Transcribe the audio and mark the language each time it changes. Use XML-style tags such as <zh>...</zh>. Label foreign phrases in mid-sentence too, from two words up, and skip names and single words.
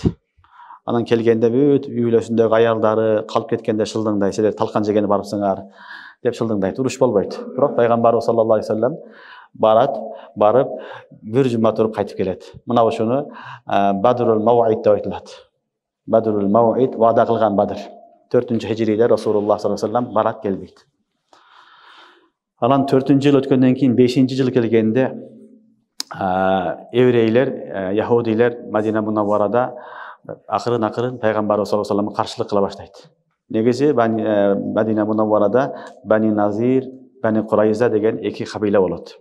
<ky>Анан келгенде бүт үй бүлөсүндөгү аялдары калып кеткенде шылдыңдай, силер талкан жегени барыпсыңар деп шылдыңдайт. Уруш болбойт. Бирок пайгамбарыбыз</ky> <ar>صلى الله عليه وسلم</ar> <ky>барып бир жума туруп кайтып келет. Мына ошону Бадрул Мауид деп айтылат. Бадрул Мауид, вада кылган Бадр. 4-хижриде Расулуллах</ky> <ar>صلى الله عليه وسلم</ar> <ky>барат келбейт. Анан 4-жыл өткөндөн кийин 5-жыл келгенде еврейлер, яһудилер Мадина Мунавварада акырын пайгамбарыбыз</ky> <ar>صلى الله عليه وسلم</ar> <ky>каршылык кыла баштайт. Негизи Мадина Мунавварада Бани Назир, Бани Курайза деген эки кабила болот.</ky>